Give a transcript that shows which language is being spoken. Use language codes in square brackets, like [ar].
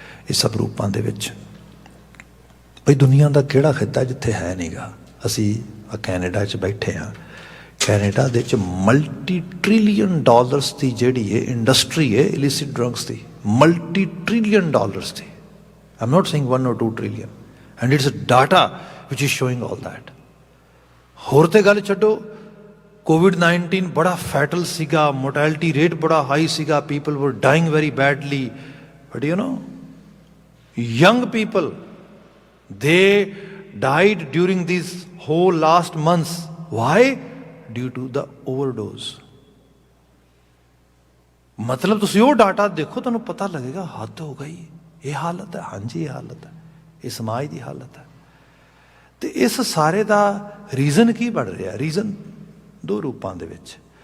[pa] ਇਹ ਸਭ ਰੂਪਾਂ ਦੇ ਵਿੱਚ ਬਈ ਦੁਨੀਆ ਦਾ ਕਿਹੜਾ ਖਿੱਤਾ ਜਿੱਥੇ ਹੈ ਨਹੀਂ ਗਾ। ਅਸੀਂ ਕੈਨੇਡਾ 'ਚ ਬੈਠੇ ਹਾਂ, ਕੈਨੇਡਾ ਦੇ 'ਚ $multi-trillion ਦੀ ਜਿਹੜੀ ਇਹ ਇੰਡਸਟਰੀ ਹੈ illicit drugs ਦੀ, $multi-trillion ਦੀ। [en] I'm not saying 1 or 2 trillion, and it's data which is showing all that. [pa] ਹੋਰ ਤੇ ਗੱਲ ਛੱਡੋ, COVID-19 ਬੜਾ ਫੈਟਲ ਸੀਗਾ, ਮੋਰਟੈਲਿਟੀ ਰੇਟ ਬੜਾ ਹਾਈ ਸੀਗਾ, [en] people were dying very badly, but you know, young people, they died during these whole last months. Why? Due to the overdose. [pa] ਮਤਲਬ ਤੁਸੀਂ ਉਹ ਡਾਟਾ ਦੇਖੋ, ਤੁਹਾਨੂੰ ਪਤਾ ਲੱਗੇਗਾ ਹੱਦ ਹੋ ਗਈ। ਇਹ ਹਾਲਤ ਹੈ, ਹਾਂਜੀ ਇਹ ਹਾਲਤ ਹੈ, ਇਹ ਸਮਾਜ ਦੀ ਹਾਲਤ ਹੈ। ਤੇ ਇਸ ਸਾਰੇ ਦਾ ਰੀਜ਼ਨ ਕੀ ਬਣ ਰਿਹਾ? ਰੀਜ਼ਨ 2 ਰੂਪਾਂ ਦੇ ਵਿੱਚ।